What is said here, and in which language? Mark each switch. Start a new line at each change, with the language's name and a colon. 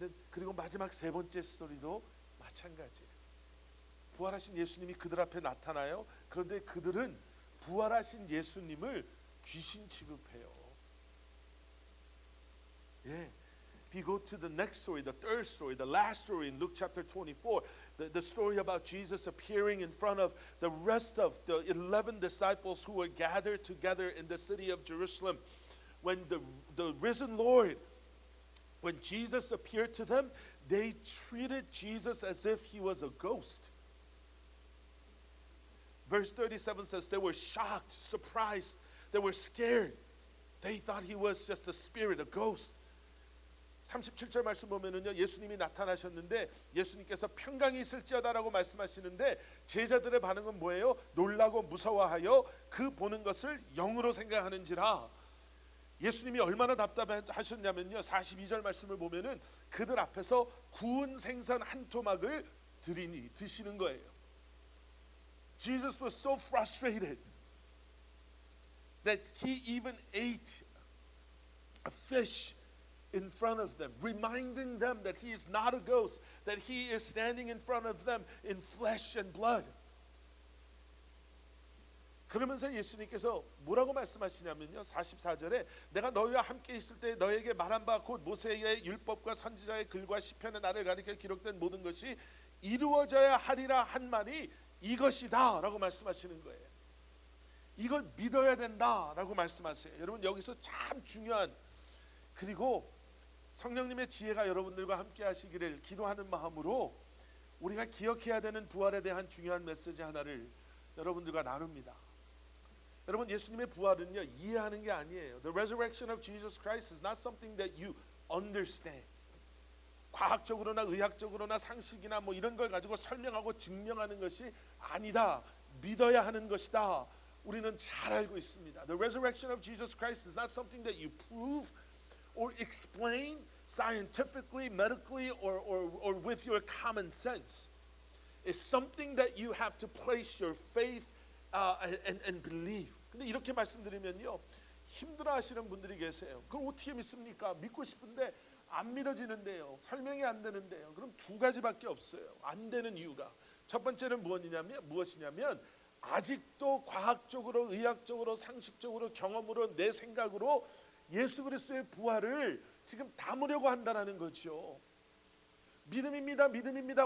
Korean: 그리고 마지막 세 번째 스토리도 마찬가지예요. 부활하신 예수님이 그들 앞에 나타나요. 그런데 그들은 부활하신 예수님을 귀신 취급해요. 예.
English: If you go to the next story, the third story, the last story in Luke chapter 24, the story about Jesus appearing in front of the rest of the 11 disciples who were gathered together in the city of Jerusalem. When the risen Lord, when Jesus appeared to them, they treated Jesus as if he was a ghost. Verse 37 says they were shocked, surprised, they were scared. They thought he was just a spirit, a ghost.
Korean: 37절 말씀 보면은요, 예수님이 나타나셨는데 예수님께서 평강이 있을지어다라고 말씀하시는데 제자들의 반응은 뭐예요? 놀라고 무서워하여 그 보는 것을 영으로 생각하는지라. 예수님이 얼마나 답답하셨냐면요, 42절 말씀을 보면은 그들 앞에서 구운 생선 한 토막을 드시는 거예요.
English: Jesus was so frustrated that he even ate a fish in front of them, reminding them that he is not a ghost, that he is standing in front of them in flesh and blood.
Korean: 그러면서 예수님께서 뭐라고 말씀하시냐면요. 44절에 내가 너희와 함께 있을 때 너에게 말한 바 곧 모세의 율법과 선지자의 글과 시편의 나를 가리켜 기록된 모든 것이 이루어져야 하리라 한 말이 이것이다 라고 말씀하시는 거예요. 이걸 믿어야 된다라고 말씀하세요. 여러분 여기서 참 중요한, 그리고 성령님의 지혜가 여러분들과 함께 하시기를 기도하는 마음으로 우리가 기억해야 되는 부활에 대한 중요한 메시지 하나를 여러분들과 나눕니다. 여러분 예수님의 부활은요 이해하는 게 아니에요.
English: The resurrection of Jesus Christ is not something that you understand.
Korean: 과학적으로나 의학적으로나 상식이나 뭐 이런 걸 가지고 설명하고 증명하는 것이 아니다. 믿어야 하는 것이다. 우리는 잘 알고 있습니다.
English: The resurrection of Jesus Christ is not something that you prove or explain scientifically, medically, or with your common sense. It's something that you have to place your faith and believe.
Korean: 근데 이렇게 말씀드리면요 힘들어하시는 분들이 계세요. 그럼 어떻게 믿습니까? 믿고 싶은데 안 믿어지는데요. 설명이 안 되는데요. 그럼 두 가지밖에 없어요. 안 되는 이유가. 첫 번째는 무엇이냐면 아직도 과학적으로, 의학적으로, 상식적으로, 경험으로, 내 생각으로 예수 그리스도의 부활을 지금 담으려고 한다는 거죠. 믿음입니다. 믿음입니다.